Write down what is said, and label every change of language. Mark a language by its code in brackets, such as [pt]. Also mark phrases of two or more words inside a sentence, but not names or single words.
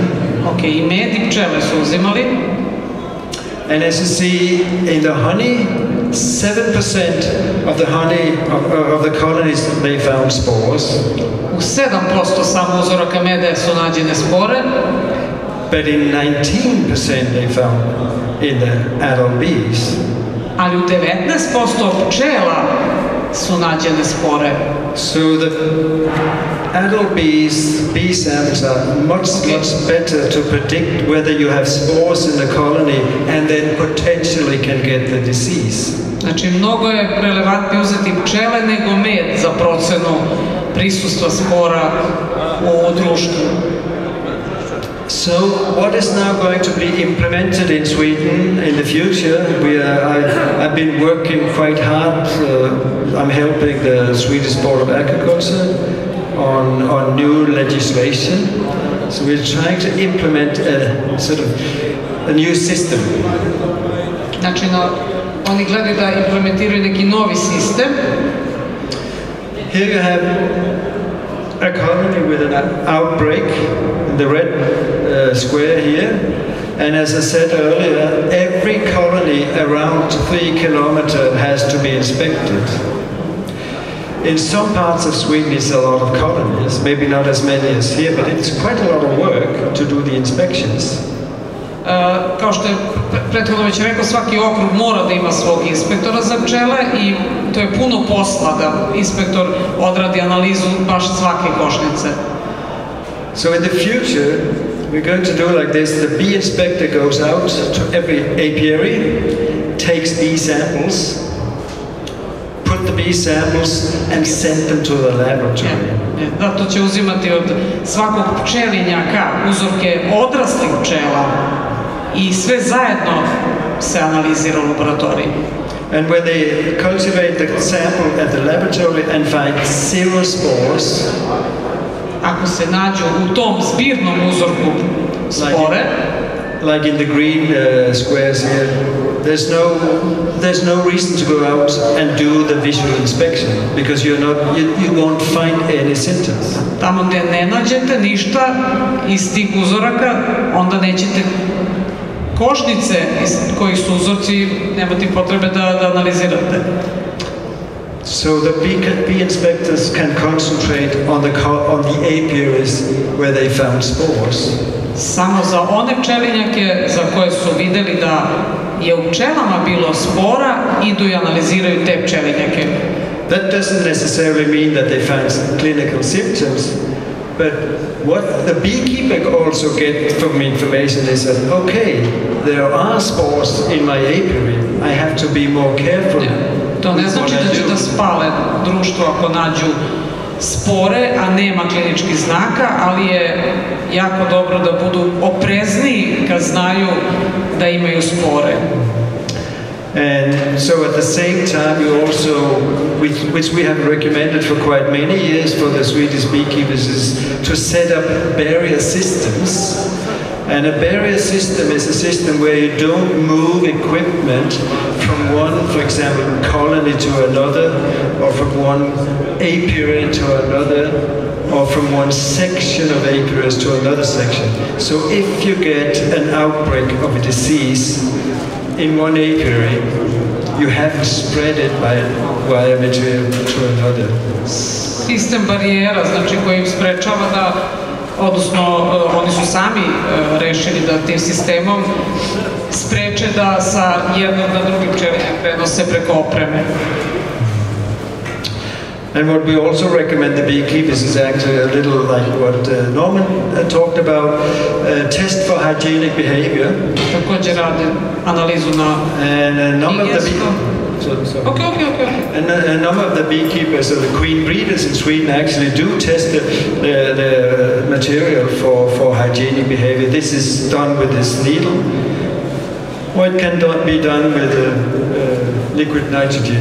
[sr] Ok, i med i pčele su uzimali. [en] And as you see, in the honey, 7% of the honey of the colonies they found spores. [sr] U 7% samo uzoraka meda su nađene spore. [en] But in 19% they found in the adult bees. [sr] Ali u 19% pčela su nađene spore. [en] So the adult bee samples are much better to predict whether you have spores in the colony and then potentially can get the disease. [sr] Znači, mnogo je relevantnije uzeti pčele nego med za procenu prisustva spora u društvu. [en] So, what is now going to be implemented in Sweden in the future? I've been working quite hard. I'm helping the Swedish Board of Agriculture on new legislation. So we're trying to implement a new system. [sr] Znači, oni gledaju da implementiraju neki novi sistem. [en] Here you have a colony with an outbreak, the red square here, and as I said earlier, every colony around 3 kilometers has to be inspected. In some parts of Sweden it's a lot of colonies, maybe not as many as here, but it's quite a lot of work to do the inspections. [sr] Kao što je prethodno već rekao, svaki okrug mora da ima svog inspektora za pčele i to je puno posla da inspektor odradi analizu baš svake košnice. [en] So in the future we're going to do like this. The bee inspector goes out to every apiary, takes bee samples, put the bee samples and send them to the laboratory. [sr] Da, to će uzimati od svakog pčelinjaka uzorke odraslih pčela i sve zajedno se analizira u laboratoriji. [en] And when they cultivate the sample at the laboratory and find 0 spores, [sr] ako se nađu u tom zbirnom uzorku spore, [en] like in the green squares here, there's no reason to go out and do the visual inspection because you won't find any symptoms. [sr] Tamo gdje ne nađete ništa iz tih uzoraka, onda nećete košnice iz kojih su uzorci, nemate potrebe da analizirate. [en] So the bee inspectors can concentrate on the apiaries where they found spores. [sr] Samo za one pčelinjake za koje su videli da je u pčelama bilo spora, idu i analiziraju te pčelinjake. [en] That doesn't necessarily mean that they find clinical symptoms, but what the beekeeper also gets from information is that, okay, there are spores in my apiary, I have to be more careful. [sr] To ne znači da će da spale društvo ako nađu spore, a nema kliničkih znaka, ali je jako dobro da budu oprezniji kad znaju da imaju spore. [en] And so at the same time you also, which we have recommended for quite many years for the Swedish beekeepers, is to set up barrier systems. And a barrier system is a system where you don't move equipment from one, for example, colony to another, or from one apiary to another, or from one section of apiaries to another section. So if you get an outbreak of a disease in one apiary, you haven't spread it by wire material to another. [sr] Sistem barijera, znači koji im sprečava da, odnosno oni su sami rešili da tim sistemom spreče da sa jednog na drugi pčelinjak prenose preko opreme. [en] And what we also recommend the beekeepers is actually a little like what Norman talked about, test for hygienic behavior. [sr] Također rade analizu na higijenskom. [en] Okay. And a number of the beekeepers or the queen breeders in Sweden actually do test the material for hygienic behavior. This is done with this needle. What can be done with liquid nitrogen?